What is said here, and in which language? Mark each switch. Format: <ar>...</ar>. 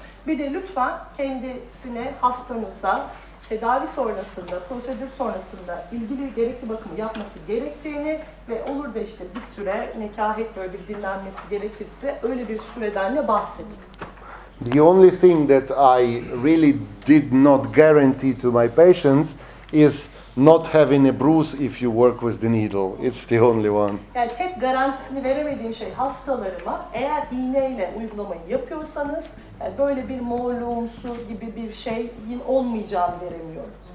<tr>Bir de lütfen kendisine, hastanıza tedavi sonrasında, prosedür sonrasında ilgili gerekli bakımı yapması gerektiğini ve olur da işte bir süre nekahet böyle bir dinlenmesi gerekirse öyle bir süreden de bahsedin.</tr> <en>The only thing that I really did not guarantee to my patients is not having a bruise if you work with the needle. It's the only one.</en> <tr>Yani tek garantisini veremediğim şey hastalarıma eğer iğneyle uygulamayı yapıyorsanız yani böyle bir morluğumsu gibi bir şeyin olmayacağını veremiyorum.</tr>